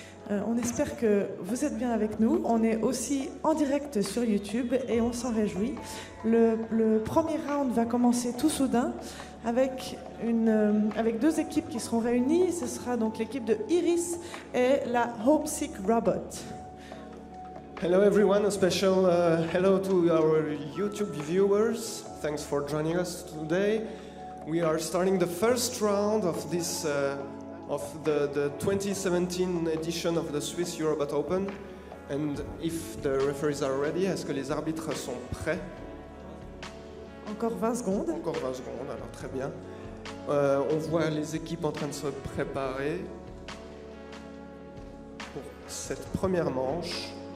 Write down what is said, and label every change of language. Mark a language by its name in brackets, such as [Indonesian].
[French] On espère que vous êtes bien avec nous. On est aussi en direct sur YouTube et on s'en réjouit. Le premier round va commencer tout soudain avec deux équipes qui seront réunies. Ce sera donc l'équipe de Iris et la Homesick Robot. [English] Hello everyone, a special hello to our YouTube viewers. Thanks for joining us today. We are starting the first round of this of the 2017 edition of the Swiss Eurobot Open. And if the referees are ready, [French] est-ce que les arbitres sont prêts? Encore 20 secondes. Encore 20 secondes, alors très bien. On voit les équipes en train de se préparer pour cette première manche.